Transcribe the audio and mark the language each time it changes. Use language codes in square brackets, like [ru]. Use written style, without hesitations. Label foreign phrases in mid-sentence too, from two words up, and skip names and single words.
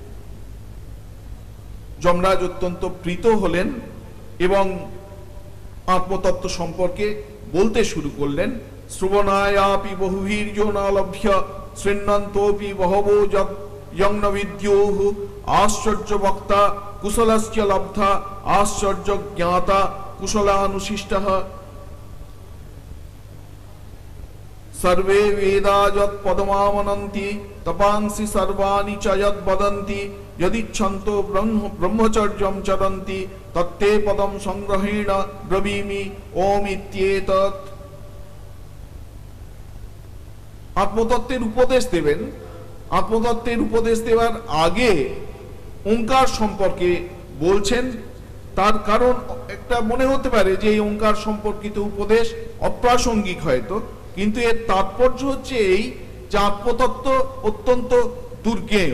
[bn] যমরাজ অত্যন্ত প্রীত হলেন এবং আত্মতত্ত্ব সম্পর্কে বলতে শুরু করলেন। [sa] শ্রবণায়াপি বহুবীর্য না লভ্য শৃণ্বন্তোপি বহবো যজ্ঞ বিদ্যোঃ আশ্চর্য বক্তা কুশলস্য লব্ধা আশ্চর্য জ্ঞাতা কুশলানুশিষ্টঃ। सर्वे वेदा यत् पदमामनन्ति तपांसि सर्वाणि च यत् वदन्ति यदिच्छन्तो ब्रह्मचर्यं चरन्ति तत्ते पदं संग्रहेण ब्रवीमि ओम इत्येतत्। [bn] আত্মতত্ত্বের উপদেশ দেবেন। আত্মতত্ত্বের উপদেশ দেওয়ার আগে ওঙ্কার সম্পর্কে বলছেন। তার কারণ একটা মনে হতে পারে যে এই ওঙ্কার সম্পর্কিত উপদেশ অপ্রাসঙ্গিক হয়তো, কিন্তু এর তাৎপর্য হচ্ছে এই যে আত্মতত্ত্ব অত্যন্ত দুর্জ্ঞেয়।